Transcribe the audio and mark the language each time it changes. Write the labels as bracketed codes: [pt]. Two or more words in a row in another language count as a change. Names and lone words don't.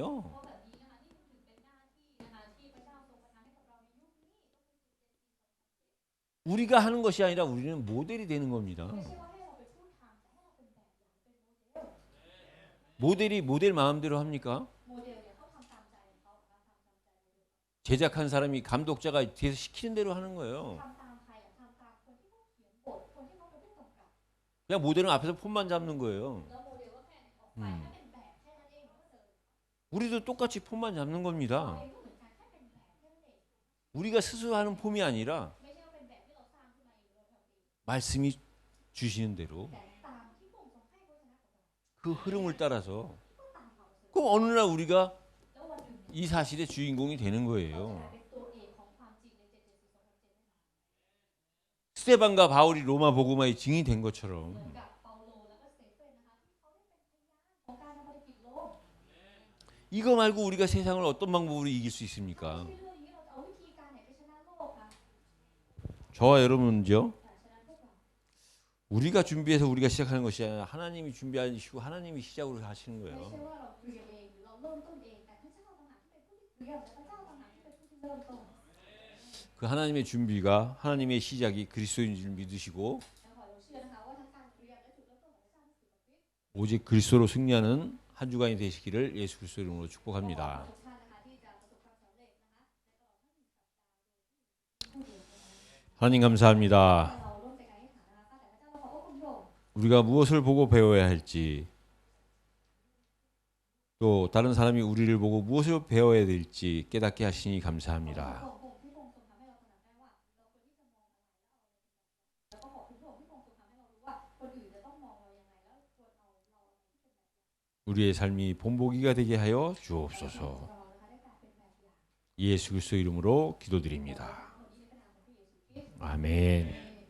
[th] เพราะแบบนี้นะคะนี่คือเป็นหน้าที่นะคะที่พระเจ้าทรงประทานให้กับเราในยุคนี้ [ko] 우리가 하는 것이 아니라 우리는 모델이 되는 겁니다. [th] ไม่ใช่ว่าให้เราเป็นผู้ทำแต่ให้เราเป็นแบบอย่างเป็นโมเดล [ko] 모델이 모델 마음대로 합니까? [th] โมเดลเนี่ยเขาทำตามใจของเขานะคะทำตามใจโมเดล [ko] 제작한 사람이 감독자가 뒤에서 시키는 대로 하는 거예요. [th] ทำตามใครอ่ะทำตามคนที่เขาเขียนบทคนที่เขาเป็นผู้กำกับ [ko] 그냥 모델은 앞에서 폰만 잡는 거예요. [th] แล้วโมเดลก็แค่ออกไปแค่เป็นแบบแค่นั้นเองแล้วก็เดิน [ko] 우리도 똑같이 폰만 잡는 [th] เรา [ko] 겁니다. [th] เองก็เหมือนกันแค่เป็นแบบแค่นั้นเอง [ko] 우리가 스스로 하는 폼이 아니라 [th] ไม่ใช่ว่าเป็นแบบที่เราสร้างขึ้นมาเองหรือเราทำเอง [ko] 말씀이 주시는 대로 [th] แต่ตามที่พระองค์ทรงให้พระวจนะของเรา [ko] 그 흐름을 따라서 [th] ก็ตามความรู้สึก [ko] 그 어느 날 우리가 [th] แล้ววันหนึ่ง [ko] 이 사실의 주인공이 되는 [th] เราจะ [ko] 거예요. [th] เป็นตัวเอกของความจริงใน772 2007 [ko] 스데반과 바울이 로마 복음화의 증인이 된 [th] เหมือน [ko] 것처럼 [th] กับเปาโลแล้วก็สเตเฟนนะคะที่เขาได้เป็นพยานของการทำภารกิจโลก [ko] 이거 말고 우리가 세상을 어떤 방법으로 이길 수 [th] ถ้า [ko] 있습니까? [th] ไม่ใช่เรื่องนี้เราจะเอาวิธีการไหนไปชนะโลกคะ [ko] 저와 여러분은요. [th] แต่ชนะพวกเรา [ko] 우리가 준비해서 우리가 시작하는 것이 아니라 하나님이 준비하시고 하나님이 시작으로 하시는 [th] ไม่ [ko] 거예요. [th] ใช่ว่าเราเตรียมเองหรือเราเริ่มต้นเองแต่พระเจ้าต่างหากที่เป็นผู้ที่เตรียมและพระเจ้าต่างหากที่เป็นผู้ที่เริ่มต้น [ko] 그 하나님의 준비가 하나님의 시작이 그리스도인 줄 믿으시고 [th] แล้วขอเราเชื่อนะคะว่าทั้งการเตรียมและจุดเริ่มต้นของพระเจ้านั้นคือพระคริสต์ [ko] 오직 그리스도로 승리하는 한 주간이 되시기를 예수 그리스도 이름으로 [th] ขอ [ko] 축복합니다. [th] ทุกท่านนะคะที่จะประสบความสำเร็จนะคะในตลอดทั้งหนึ่งสัปดาห์โดยที่ผู้เดียวนะคะ [ko] 하나님 감사합니다. [th] เราร่วมใจกันให้ฐานนะคะแต่พระเจ้าเราขอบพระคุณพระองค์ [ko] 우리가 무엇을 보고 배워야 할지 또 다른 사람이 우리를 보고 무엇을 배워야 될지 깨닫게 하시니 [th] ขอบคุณพระ [ko] 감사합니다. [th] องค์ที่พระองค์ทรงทำให้เราตระหนักได้ว่าเราควรที่จะมองอะไรแล้วก็ขอบคุณพระองค์ที่พระองค์ทรงทำให้เรารู้ว่าคนอื่นจะต้องมองเรายังไงแล้วควรเอาเราอะไรที่เป็นแบบอย่าง [ko] 우리의 삶이 본보기가 되게 하여 [th] ของ [ko] 주옵소서. [th] เรานะคะได้กลายเป็นแบบอย่าง [ko] 예수 그리스도 이름으로 기도드립니다. [th] วันนี้ในพระนามของพระเยซูคริสต์ [ko] 아멘.